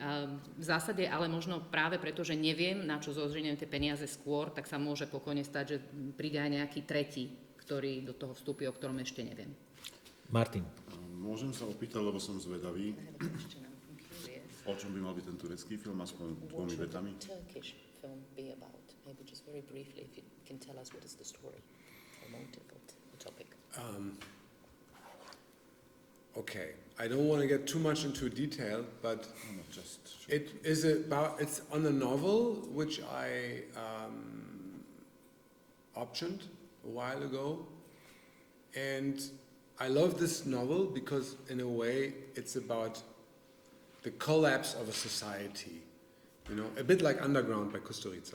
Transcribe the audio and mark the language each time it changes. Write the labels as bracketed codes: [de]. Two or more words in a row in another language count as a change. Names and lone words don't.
[sk] V zásade ale možno práve preto, že neviem, na čo zoženiem tie peniaze skôr, tak sa môže pokojne stať, že príde aj nejaký tretí, ktorý do toho vstúpi, o ktorom ešte neviem. Martin. Môžem sa opýtať, lebo som zvedavý. O čom by mal byť ten turecký film, aspoň 2 vetami? [en] Turkish film be about? Maybe just very briefly, if you can tell us what is the story or motive of the topic. Okay, I don't want to get too much into detail, but it's on a novel which I optioned a while ago, and I love this novel because in a way it's about the collapse of a society, you know, a bit like Underground by Kusturica.